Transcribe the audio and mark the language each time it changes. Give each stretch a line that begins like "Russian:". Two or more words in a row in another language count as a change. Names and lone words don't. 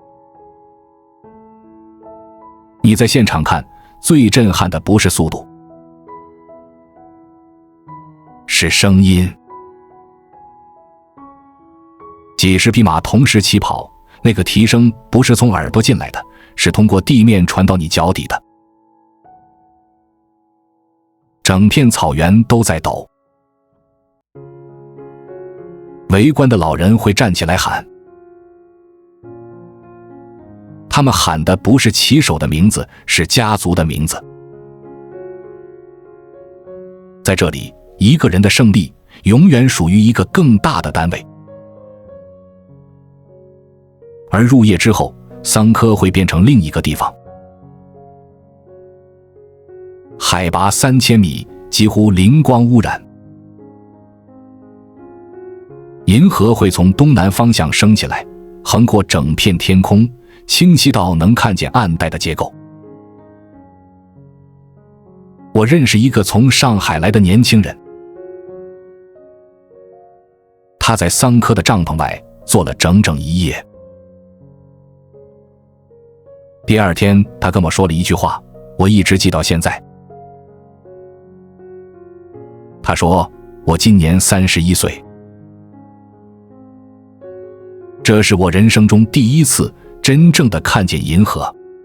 Chinese: 你在現場看，最震撼的不是速度，是聲音。幾十匹馬同時起跑，那個蹄聲不是從耳朵進來的，是通過地面傳到你腳底的。整片草原都在抖。圍觀的老人会站起來喊，他們喊的不是騎手的名字，是家族的名字。在這裡，一個人的勝利永遠屬於一個更大的單位。而入夜之後，桑科會變成另一個地方。海拔3000米，幾乎零光污染。銀河會從東南方向升起來，橫過整片天空，清晰到能看見暗帶的結構。我認識一個從上海來的年輕人，他在桑科的帳篷外坐了整整1夜。第二天，他跟我說了一句話，我一直記到現在。他說：“我今年31歲，這是我人生中第一次真正的看見銀河。